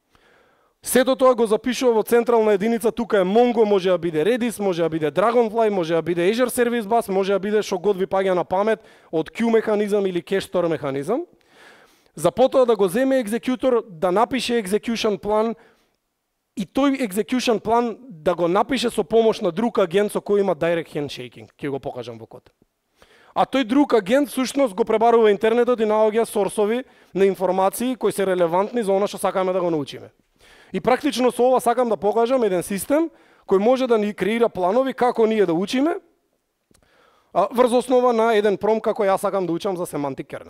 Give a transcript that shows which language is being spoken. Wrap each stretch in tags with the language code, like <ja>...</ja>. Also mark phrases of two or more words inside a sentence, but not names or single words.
<mk>Сето тоа го запишува во централна единица, тука е Mongo, може да биде Redis, може да биде Dragonfly, може да биде Azure Service Bus, може да биде што год ви паѓа на памет од Q механизам или</mk> <en>Cache Store</en> <mk>механизам. За потоа да го земе екзекутор, да напише execution план и тој execution план да го напише со помош на друг агент со кој има</mk> <en>direct handshaking.</en> <mk>Ќе го покажам во код. А тој друг агент всушност го пребарува интернетот и наоѓа сорсови на информации кои се релевантни за она што сакаме да го научиме. И практично со ова сакам да покажам еден систем кој може да ни креира планови како ние да учиме врз основа на еден промпт како јас сакам да учам за Semantic Kernel.</mk>